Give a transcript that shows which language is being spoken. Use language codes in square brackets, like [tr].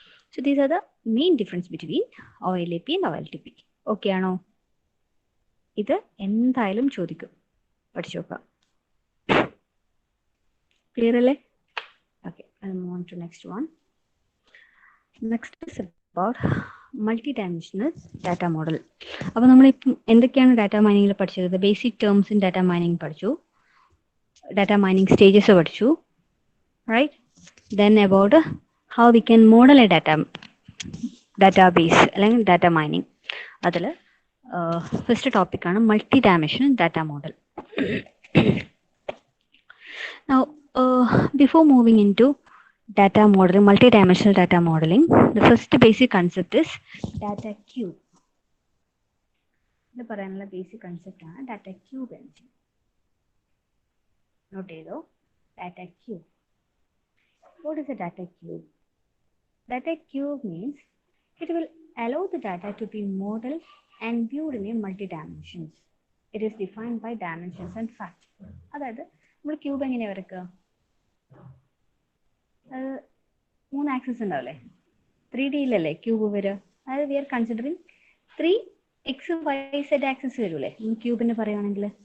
[en] So these are the main difference between OLAP and OLTP. Okay ആണോ? [ml] ഇത് എന്തായാലും ചോദിക്കും, പഠിച്ചു നോക്കാം. ക്ലിയർ അല്ലേ? [en] Okay, I'll move on to next one. Next is about multidimensional data model. [ml] അപ്പോൾ നമ്മളിപ്പം എന്തൊക്കെയാണ് ഡാറ്റ മൈനിങ്ങിൽ പഠിച്ചത്? Basic terms in data mining പഠിച്ചു, ഡാറ്റ മൈനിങ് സ്റ്റേജസ് പഠിച്ചു, right? [en] Then about how we can model a database അല്ലെങ്കിൽ data mining. [ml] അതിൽ first ടോപ്പിക്കാണ് multi dimensional data model. [en] Now, before moving into data modeling, multi-dimensional data modeling, the first basic concept is data cube. [ml] ഇത് പറയാനുള്ള basic concept ആണ് data cube എന്ന്. Not ചെയ്തോ, [en] Data cube. What is a data cube? Data cube means it will allow the data to be modeled and viewed in a multi-dimensions. It is defined by dimensions and facts. [ml] അതായത് നമ്മൾ cube എങ്ങനെയാണ് വരയ്ക്കുക? അത് 3 axis ഉണ്ടാവില്ലേ? 3Dയിലല്ലേ cube വരിക? അതായത് [en] we are considering [ml] 3XYZ axis വരൂലേ ക്യൂബിന് പറയുകയാണെങ്കിൽ?